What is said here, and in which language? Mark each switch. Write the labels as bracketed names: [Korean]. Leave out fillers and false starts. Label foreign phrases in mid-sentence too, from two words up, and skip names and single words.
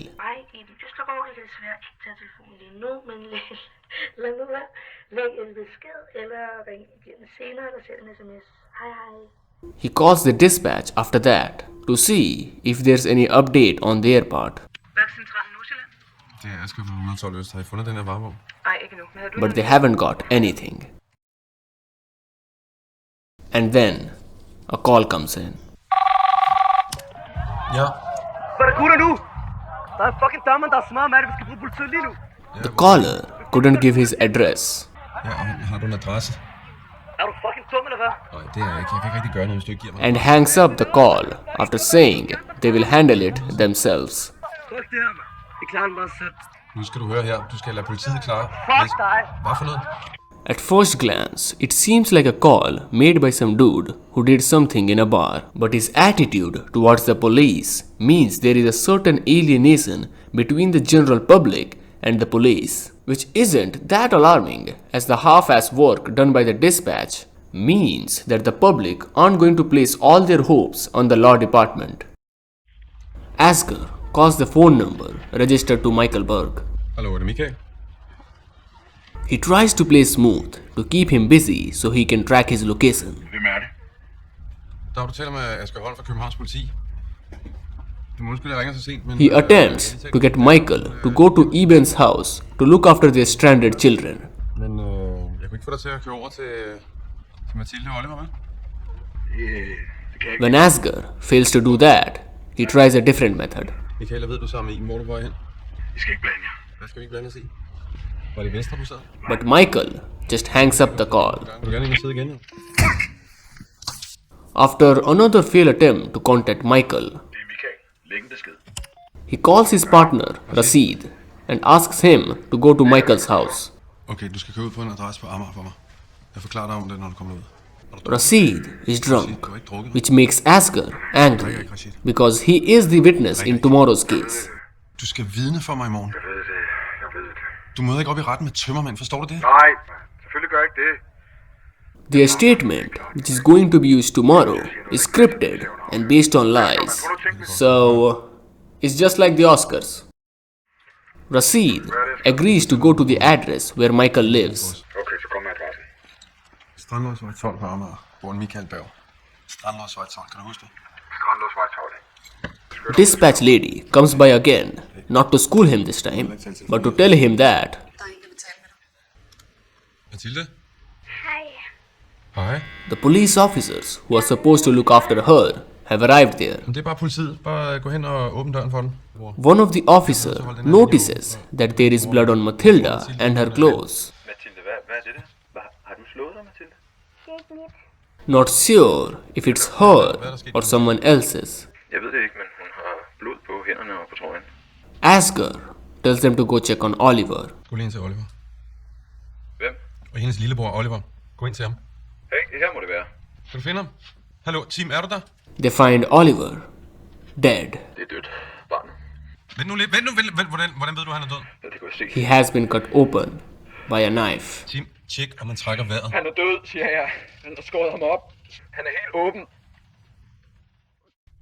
[Danish] Ej, Iben, du slår over, jeg kan desværre ikke tage telefonen lige nu, men lad nu være. Læg en besked, eller ring igen senere, eller send en sms. Hej, hej. [English] He calls the dispatch after that to see if there's any update on their part, [Danish] Værkscentralen Nordsjælland? Det er Asger fra 112 Øst. Har I fundet den her varevogn? Nej, ikke nu. Men havde du [English] but they haven't got anything. And then a call comes in. [Danish] Ja. Hvad er der gutter nu? Der er fucking dammeren, der er smadret med det. Vi skal bruge politiet lige nu. [English] The caller couldn't give his address, [Danish] Ja, og har du en adresse? Er du fucking dum eller hvad? Nej, det er jeg ikke. Jeg kan ikke rigtig gøre noget, hvis du ikke giver mig. [English] and hangs up the call after saying they will handle it themselves. [Danish] Fuck det her, mand. Vi klarer den bare selv. Nu skal du høre her. Du skal lade politiet klare. Fuck dig. Hvad for noget? [English] At first glance, it seems like a call made by some dude who did something in a bar, but his attitude towards the police means there is a certain alienation between the general public and the police, which isn't that alarming, as the half-ass work done by the dispatch means that the public aren't going to place all their hopes on the law department. Asger calls the phone number registered to Michael Berg. [Danish] Hallo, er det Michael? [English] He tries to play smooth to keep him busy so he can track his location. [Danish] Hvem er det? Der du taler med Asger Holm fra Københavns Politi. Du må undskylde, jeg ringer så sent, men... [English] He attempts to get Michael to go to Eben's house to look after their stranded children. [Danish] Men jeg kunne ikke få dig til at køre over til Mathilde og Oliver, vel? Det kan jeg ikke. [English] When Asger fails to do that, he tries a different method. [Danish] Michael, jeg ved, du er sammen med Iben. Hvor er du på vej hen? I skal ikke blande jer. Hvad skal vi ikke blande os i? Var det venstre, du sad? [English] But Michael just hangs up the call. [Danish] Vil du gerne ind og sidde igen? [English] After another failed attempt to contact Michael, [Danish] Det er Michael. Læg en besked. [English] he calls his partner, Rashid, and asks him to go to Michael's house. [Danish] Okay, du skal køre ud på en adresse på Amager for mig. Jeg forklarer dig om det, når du kommer ud. [English] Rashid is drunk, which makes Asger angry because he is the witness in tomorrow's case. [Danish] Du skal vidne for mig i morgen. Jeg ved det. Du møder ikke op i retten med tømmermænd, forstår du det? Nej, selvfølgelig gør jeg ikke det. [English] Their statement, which is going to be used tomorrow, is scripted and based on lies. So, it's just like the Oscars. Rashid agrees to go to the address where Michael lives. [Danish] Okay, så kom med adressen. Strandløsvej 12 på Amager. Bor en Michael Berg. Strandløsvej 12, kan du huske det? Strandløsvej 12. [English] Dispatch lady comes by again, not to school him this time, but to tell him that [Danish] Mathilde? Hej. Hej. [English] the police officers who are supposed to look after her have arrived there. [Danish] Men det er bare politiet. Bare gå hen og åbne døren for den. [English] One of the officers notices that there is blood on Matilda and her clothes. [Danish] Mathilde, hvad er det der? Har du slået dig, Mathilde? Det er ikke mit. [English] Not sure if it's her or someone else's. [Danish] Jeg ved det ikke, men hun har blod på hænderne og på trøjen. [English] Asger tells them to go check on Oliver. [Danish] Gå lige ind til Oliver. Hvem? Og hendes lillebror Oliver. Gå ind til ham. Hey, her må det være. Kan du finde ham? Hallo, team, er du der? [English] They find Oliver dead. [Danish] Det er dødt, barnet. Vent nu lidt. Hvordan ved du, han er død? Ja, det kan jeg se. [English] He has been cut open by a knife. [Danish] Team, tjek, om man trækker vejret. Han er død, siger jeg. Han har skåret ham op. Han er helt åben.